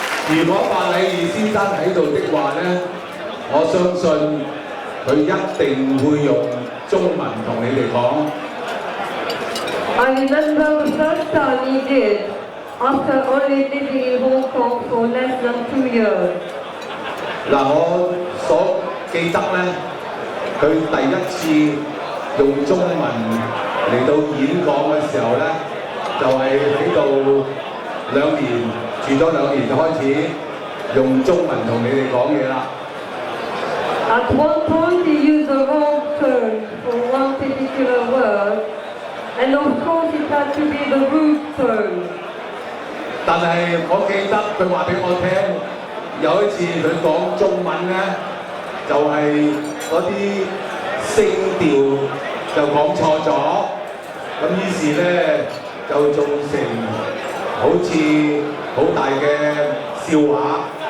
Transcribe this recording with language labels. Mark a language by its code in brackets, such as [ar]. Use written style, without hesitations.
[yue] 如果白禮儀先生喺度的話咧，我相信佢一定會用中文同你哋講。 [en] I remember the first time he did, after only living in Hong Kong for less than 2 years. [yue] 嗱，我所記得咧，佢第一次用中文嚟到演講嘅時候咧，就係喺度2年住咗2年就開始用中文同你哋講嘢啦。 [en] At one point he used the wrong turn for one particular word, and of course it had to be the root turn. [yue] 但係我記得佢話俾我聽，有一次佢講中文咧，就係嗰啲聲調就講錯咗，咁於是咧就造成好似好大嘅笑話。